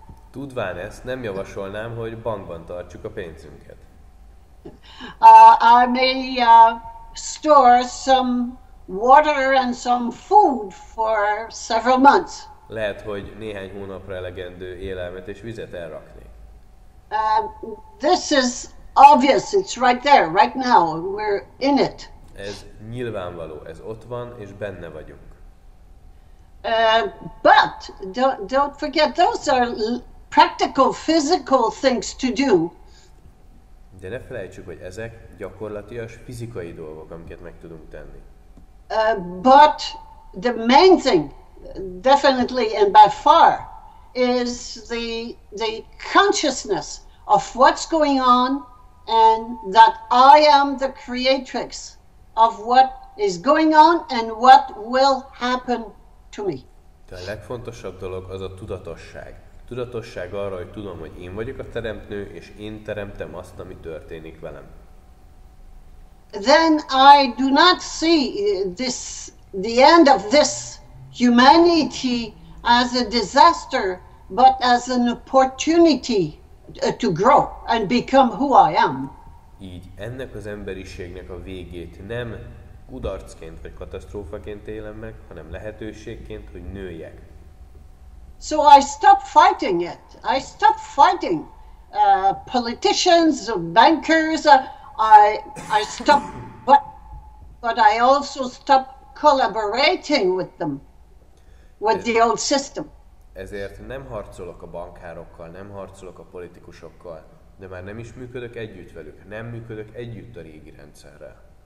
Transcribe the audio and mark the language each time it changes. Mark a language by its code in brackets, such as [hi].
[hu] Tudván ezt, nem javasolnám, hogy bankban tartsuk a pénzünket. [en] I may store some water and some food for several months. [hu] Lehet, hogy néhány hónapra elegendő élelmet és vizet elraknék. [en] This is obvious. It's right there, right now. We're in it. [hu] Ez nyilvánvaló, ez ott van, és benne vagyunk. [en] But don't forget, those are practical, physical things to do. [hu] De ne felejtsük, hogy ezek gyakorlatias fizikai dolgok, amiket meg tudunk tenni. [en] But the main thing, definitely and by far, is the consciousness of what's going on, and that I am the creatrix of what is going on and what will happen to me. [hu] De a legfontosabb dolog az a tudatosság. Tudatosság arra, hogy tudom, hogy én vagyok a teremtő, és én teremtem azt, ami történik velem. [en] Then I do not see the end of this humanity as a disaster, but as an opportunity to grow and become who I am. [hu] Így ennek az emberiségnek a végét nem kudarcként vagy katasztrófaként élem meg, hanem lehetőségként, hogy nőjek. [en] So I stopped fighting it. I stopped fighting politicians, bankers. I stopped, but I also stopped collaborating with them, with the old system. [hu] Ezért nem harcolok a bankárokkal, nem harcolok a politikusokkal, de már nem is működök együtt velük, nem működök együtt a régi rendszerrel.